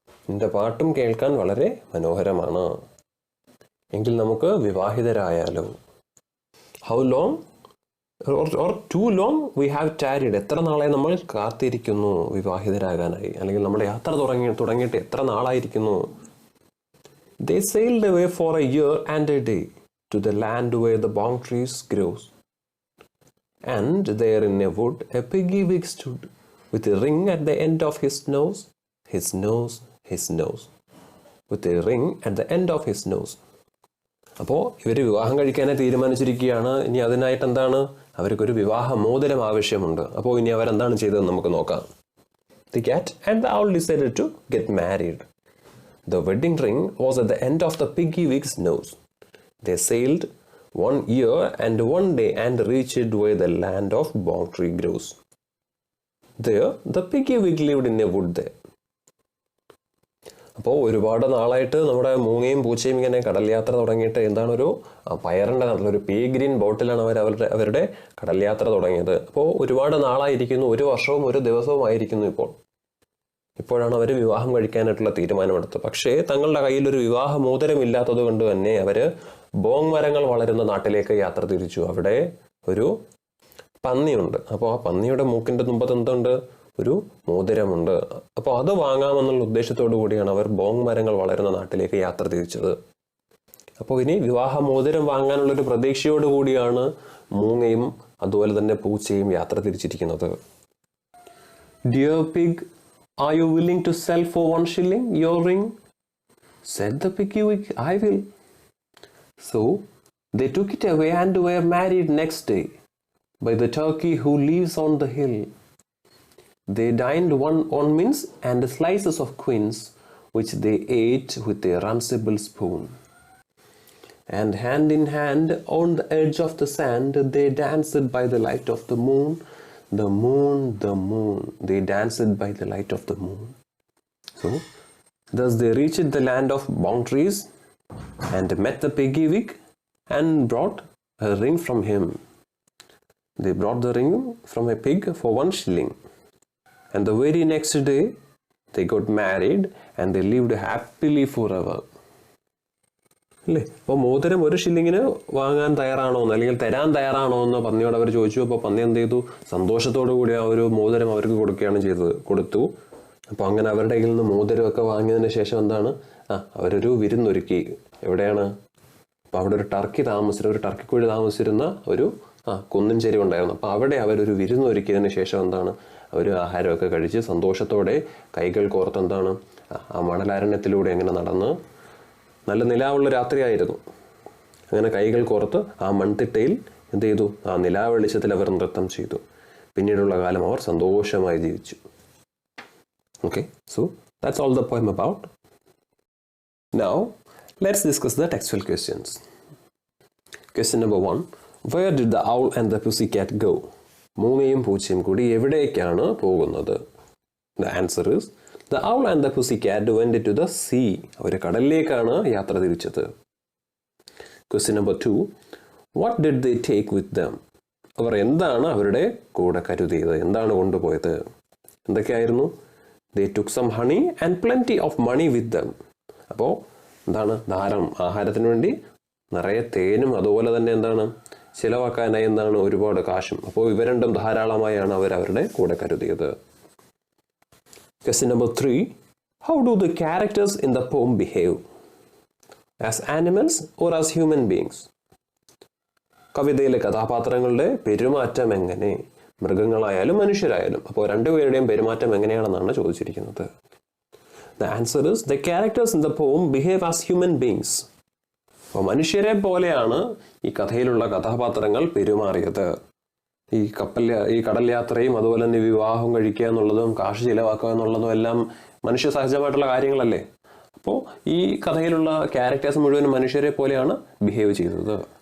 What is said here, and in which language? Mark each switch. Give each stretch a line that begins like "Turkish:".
Malayalam: നിന്റെ പാട്ടും കേൾക്കാൻ വളരെ മനോഹരമാണ്. എങ്കിൽ നമുക്ക് വിവാഹിതരായാലോ?
English: how long or too long we have tarried,
Malayalam: എത്ര നാളായി നമ്മൾ കാത്തിരിക്കുന്നു വിവാഹിതരാകാനായി, അല്ലെങ്കിൽ നമ്മുടെ യാത്ര തുടങ്ങിയിട്ട് എത്ര നാളായിരിക്കുന്നു?
English: They sailed away for a year and a day to the land where the palm trees grow. And there in a wood a piggy wig stood, with a ring at the end of his nose, his nose, his nose, with a ring at the end of his nose.
Malayalam: അപ്പോൾ ഇവർ വിവാഹം കഴിക്കാനായി തീരുമാനിച്ചിരിക്കുകയാണ്. ഇനി അതിനായിട്ട് എന്താണ്? അവർക്കൊരു വിവാഹ മോതിരം ആവശ്യമുണ്ട്. അപ്പോൾ ഇനി അവരെന്താണ് ചെയ്തതെന്ന് നമുക്ക് നോക്കാം.
English: The cat and the owl decided to get married. The wedding ring was at the end of the piggy wig's nose. They sailed 1 year and 1 day and reached where the land of palm tree grows. There the piggy wig lived in a wood there.
Malayalam: അപ്പോൾ ഒരുപാട് നാളായിട്ട് നമ്മുടെ മൂങ്ങയും പൂച്ചയും ഇങ്ങനെ കടൽ യാത്ര തുടങ്ങിയിട്ട് എന്താണ് ഒരു പയറിൻ്റെ ഒരു പീ ഗ്രീൻ ബോട്ടിലാണ് അവരുടെ കടൽ യാത്ര തുടങ്ങിയത്. അപ്പോൾ ഒരുപാട് നാളായിരിക്കുന്നു, 1 വർഷവും 1 ദിവസവും ആയിരിക്കുന്നു. ഇപ്പോഴാണ് അവർ വിവാഹം കഴിക്കാനായിട്ടുള്ള തീരുമാനമെടുത്തത്. പക്ഷേ തങ്ങളുടെ കയ്യിൽ ഒരു വിവാഹ മോതിരം ഇല്ലാത്തത് കൊണ്ട് തന്നെ അവർ ബോങ് മരങ്ങൾ വളരുന്ന നാട്ടിലേക്ക് യാത്ര തിരിച്ചു. അവിടെ ഒരു പന്നിയുണ്ട്. അപ്പോൾ ആ പന്നിയുടെ മൂക്കിൻ്റെ തുമ്പത്ത് എന്തുണ്ട്? ഒരു മോതിരമുണ്ട്. അപ്പോൾ അത് വാങ്ങാമെന്നുള്ള ഉദ്ദേശത്തോടു കൂടിയാണ് അവർ ബോങ് മരങ്ങൾ വളരുന്ന നാട്ടിലേക്ക് യാത്ര തിരിച്ചത്. അപ്പോൾ ഇനി വിവാഹ മോതിരം വാങ്ങാനുള്ളൊരു പ്രതീക്ഷയോടുകൂടിയാണ് മൂങ്ങയും അതുപോലെ തന്നെ പൂച്ചയും യാത്ര തിരിച്ചിരിക്കുന്നത്.
English: Dear pig, are you willing to sell for 1 shilling your ring? Said the piggy wig, I will. So they took it away and were married next day by the turkey who lives on the hill. They dined on mince and slices of quince, which they ate with a runcible spoon. And hand in hand on the edge of the sand they danced by the light of the moon. The moon, the moon, they danced by the light of the moon. So, thus they reached the land of palm trees and met the piggy wig and brought a ring from him. They brought the ring from a pig for 1 shilling. And the very next day they got married and they lived happily forever.
Malayalam: അല്ലേ? അപ്പോൾ മോതിരം 1 ഷില്ലിങ്ങിന് വാങ്ങാൻ തയ്യാറാണോ എന്ന്, അല്ലെങ്കിൽ തരാൻ തയ്യാറാണോ എന്ന് പന്നിയോട് അവർ ചോദിച്ചു. അപ്പോൾ പന്നി എന്ത് ചെയ്തു? സന്തോഷത്തോടു കൂടി ആ ഒരു മോതിരം അവർക്ക് കൊടുക്കുകയാണ് ചെയ്തത്, കൊടുത്തു. അപ്പോൾ അങ്ങനെ അവരുടെ കയ്യിൽ നിന്ന് മോതിരമൊക്കെ വാങ്ങിയതിന് ശേഷം എന്താണ്, അവരൊരു വിരുന്നൊരുക്കി. എവിടെയാണ്? അപ്പോൾ അവിടെ ഒരു ടർക്കിക്കോഴി താമസിച്ചിരുന്ന ഒരു കുന്നിൻ ചെരുവ് ഉണ്ടായിരുന്നു. അപ്പോൾ അവിടെ അവരൊരു വിരുന്നൊരുക്കിയതിന് ശേഷം എന്താണ്, അവർ ആഹാരമൊക്കെ കഴിച്ച് സന്തോഷത്തോടെ കൈകൾ കോർത്ത് എന്താണ്, ആ മണലാരണ്യത്തിലൂടെ അങ്ങനെ നടന്ന്, നല്ല നിലാവുള്ള രാത്രിയായിരുന്നു, അങ്ങനെ കൈകൾ കോർത്ത് ആ മൺതിട്ടയിൽ എന്ത് ചെയ്തു? ആ നിലാവെളിച്ചത്തിൽ അവർ നൃത്തം ചെയ്തു. പിന്നീടുള്ള കാലം അവർ സന്തോഷമായി ജീവിച്ചു.
English: Okay, so that's all the poem about. Now, let's discuss the textual questions. Question number 1. Where did the owl and the pussycat go?
Malayalam: മൂങ്ങയും പൂച്ചയും കൂടി എവിടേക്കാണ് പോകുന്നത്?
English: The answer is, the owl and the pussycat went to the sea.
Malayalam: അവർ കടലിലേക്കാണ് യാത്ര തിരിച്ചത്.
English: Question number 2. What did they take with them?
Malayalam: അവർ എന്താണ് അവരുടെ കൂടെ കരുതിയത്? എന്താണ് കൊണ്ടുപോയത്? എന്തൊക്കെയായിരുന്നു?
English: They took some honey and plenty of money with them.
Malayalam: അപ്പോൾ എന്താണ്? ധാരാളം ആഹാരത്തിന് വേണ്ടി നിറയെ തേനും അതുപോലെ തന്നെ എന്താണ്, ചിലവാക്കാനായി എന്താണ്, ഒരുപാട് കാശും. അപ്പോൾ ഇവ രണ്ടും ധാരാളമായാണ് അവർ അവരുടെ കൂടെ കരുതിയത്.
English: Question number 3. How do the characters in the poem behave? As animals or as human beings?
Malayalam: കവിതയിലെ കഥാപാത്രങ്ങളുടെ പെരുമാറ്റം എങ്ങനെ? മൃഗങ്ങളായാലും മനുഷ്യരായാലും. അപ്പോൾ രണ്ടുപേരുടെയും പെരുമാറ്റം എങ്ങനെയാണെന്നാണ് ചോദിച്ചിരിക്കുന്നത്.
English: The answer is, the characters in the poem behave as human beings.
Malayalam: അപ്പോൾ മനുഷ്യരെ പോലെയാണ് ഈ കഥയിലുള്ള കഥാപാത്രങ്ങൾ പെരുമാറിയത്. ഈ കടൽ യാത്രയും അതുപോലെ തന്നെ വിവാഹം കഴിക്കുക എന്നുള്ളതും കാശ് ചിലവാക്കുക എന്നുള്ളതും എല്ലാം മനുഷ്യ സഹജമായിട്ടുള്ള കാര്യങ്ങളല്ലേ. അപ്പോൾ ഈ കഥയിലുള്ള ക്യാരക്ടേഴ്സ് മുഴുവനും മനുഷ്യരെ പോലെയാണ് ബിഹേവ് ചെയ്തത്.